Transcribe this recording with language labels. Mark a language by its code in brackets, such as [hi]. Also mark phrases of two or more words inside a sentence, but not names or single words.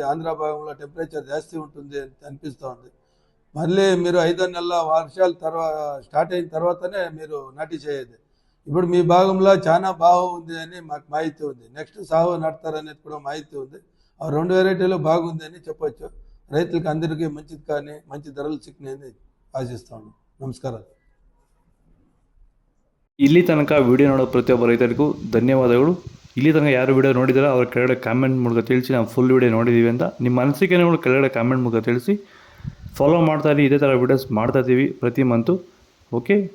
[te] ఆంధ్ర భాగంలో టెంపరేచర్ జాస్తి ఉంటుంది అనిపిస్తూ ఉంది. మళ్ళీ మీరు 5వ నెల వర్షాలు స్టార్ట్ అయిన తర్వాతనే మీరు నాటీ చేయేది. ఇప్పుడు మీ భాగంలో చాలా బాగుంది అని మాకు మాహితి ఉంది. నెక్స్ట్ సాగు నాటుతారనేది కూడా మాహితి ఉంది. ఆ 2 వెరైటీలు బాగుంది అని చెప్పొచ్చు. రైతులకు అందరికీ మంచిది కానీ మంచి ధరలు సిక్కినాయని ఆశిస్తాను. నమస్కారాలు. [kn] ಇಲ್ಲಿ ತನಕ ವಿಡಿಯೋ ನೋಡೋ ಪ್ರತಿಯೊಬ್ಬ ರೈತರಿಗೂ ಧನ್ಯವಾದಗಳು. ಇಲ್ಲಿ ತನಕ ಯಾರು ವಿಡಿಯೋ ನೋಡಿದಾರೋ ಅವ್ರ ಕೆಳಗಡೆ ಕಾಮೆಂಟ್ ಮೂಲಕ ತಿಳಿಸಿ ನಾವು ಫುಲ್ ವಿಡಿಯೋ ನೋಡಿದ್ದೀವಿ ಅಂತ ನಿಮ್ಮ ಅನಿಸಿಕೆಗಳು ಕೆಳಗಡೆ ಕಾಮೆಂಟ್ ಮೂಲಕ ತಿಳಿಸಿ. ಫಾಲೋ ಮಾಡ್ತಾ ಇರಿ, ಇದೇ ಥರ ವೀಡಿಯೋಸ್ ಮಾಡ್ತಾ ಇದ್ದೀವಿ ಪ್ರತಿ ಮಂತು. ಓಕೆ, ಬಾಯ್.